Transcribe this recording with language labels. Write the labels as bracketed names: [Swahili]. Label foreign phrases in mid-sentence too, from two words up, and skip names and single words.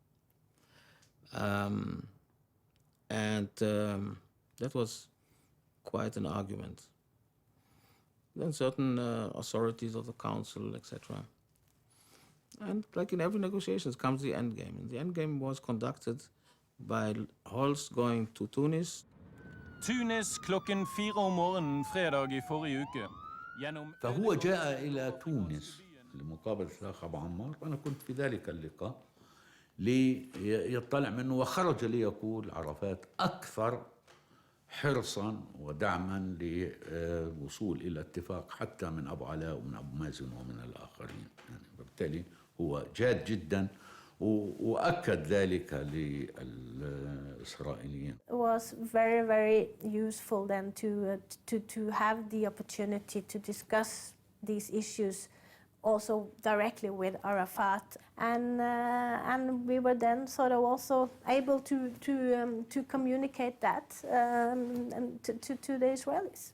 [English] That was quite an argument. Then certain authorities of the council, etc. And like in every negotiations comes the end game. And the end game was conducted by Holst going to Tunis. [Norwegian] Tunis klokken 4 om morgenen fredag I forrige uke. [Arabic] فهو جاء إلى تونس لمقابلة الأخ أبو عمار، وأنا كنت في ذلك اللقاء ليطلع منه، وخرج ليقول عرفات أكثر حرصا ودعما للوصول إلى اتفاق حتى من أبو علاء ومن أبو مازن ومن الآخرين. يعني بالتالي هو جاد جدا وأكد ذلك للإسرائيليين. [English] It was very, very useful then to have the opportunity to discuss these issues also directly with Arafat, and we were then sort of also able to communicate that to the Israelis.